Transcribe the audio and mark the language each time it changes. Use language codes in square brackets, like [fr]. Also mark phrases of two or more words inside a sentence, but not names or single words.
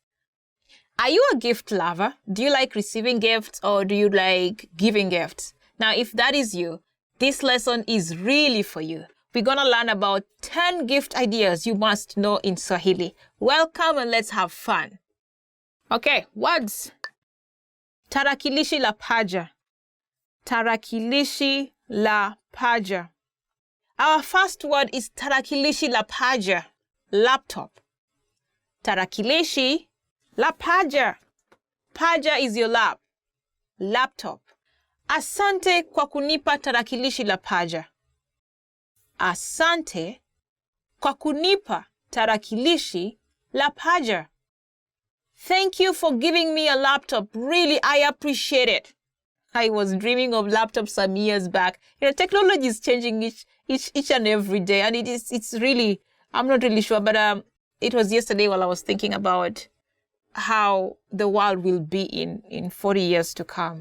[en] Are you a gift lover? Do you like receiving gifts or do you like giving gifts? Now, if that is you, this lesson is really for you. We're going to learn about 10 gift ideas you must know in Swahili. Welcome and let's have fun. Okay, words. [sw] Tarakilishi la paja. Tarakilishi la paja. [en] Our first word is [sw] tarakilishi la paja, [en] laptop. [sw] Tarakilishi la paja. [en] Paja is your lap. Laptop. [sw] Asante kwa kunipa tarakilishi la paja. Asante kwa kunipa tarakilishi la paja. [en] Thank you for giving me a laptop. Really, I appreciate it. I was dreaming of laptops some years back. Technology is changing each and every day, and it's really, I'm not really sure, but it was yesterday while I was thinking about how the world will be in 40 years to come.